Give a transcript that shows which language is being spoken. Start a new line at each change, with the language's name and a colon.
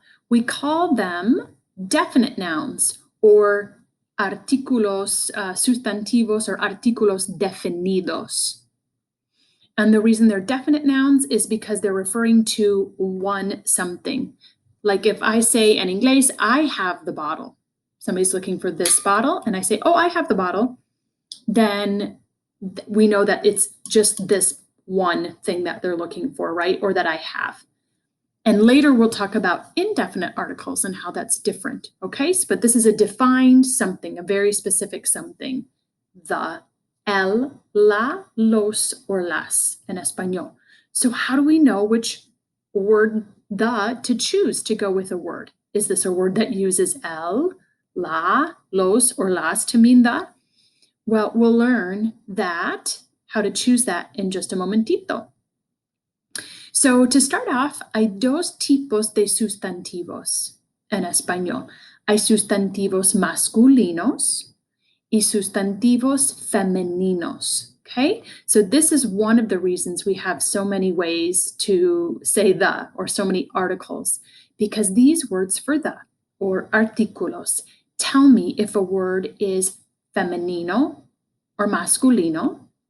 English: We call them definite nouns or
Spanish: artículos sustantivos
English: or
Spanish: artículos definidos.
English: And the reason they're definite nouns is because they're referring to one something. Like if I say in English, I have the bottle. Somebody's looking for this bottle and I say, oh, I have the bottle. Then we know that it's just this one thing that they're looking for, right? Or that I have. And later we'll talk about indefinite articles and how that's different, okay? But this is a defined something, a very specific something. The, el, la, los, or las in español. So how do we know which word the to choose to go with a word? Is this a word that uses el la, los, or las to mean the? Well, we'll learn how to choose that in just a momentito. So to start off,
Spanish: hay dos tipos de sustantivos en español. Hay sustantivos masculinos y sustantivos femeninos.
English: Okay, so this is one of the reasons we have so many ways to say the or so many articles, because these words for the or artículos tell me if a word is femenino or masculino.